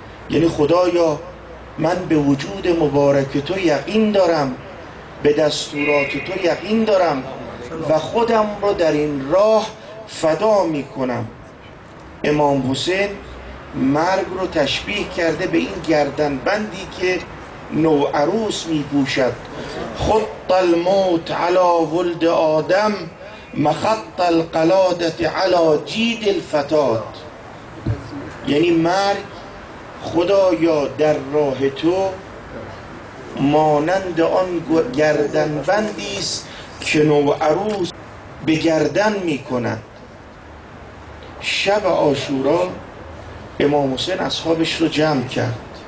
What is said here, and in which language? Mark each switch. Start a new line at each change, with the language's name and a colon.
Persian: یعنی خدایا من به وجود مبارک تو یقین دارم، به دستورات تو یقین دارم و خودم رو در این راه فدا می کنم. امام حسین مرگ رو تشبیه کرده به این گردنبندی که نوعروس می پوشد.
Arabic: خط الموت علی ولد آدم مخط القلادة علی جید الفتات.
Persian: یعنی مرگ خدایا در راه تو مانند آن گردنبندی است که نوعروس به گردن می کند. شب عاشورا امام حسین اصحابش رو جمع کرد.